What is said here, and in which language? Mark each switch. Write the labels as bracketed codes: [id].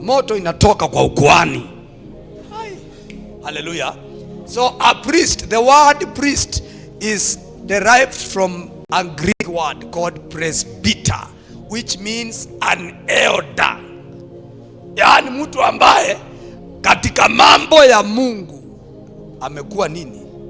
[sw] Moto inatoka kwa ukuhani. Hallelujah. [en] So a priest, the word priest is derived from a Greek word called presbyter, which means an elder. [sw] Yaani mtu ambaye katika mambo ya Mungu amekuwa nini?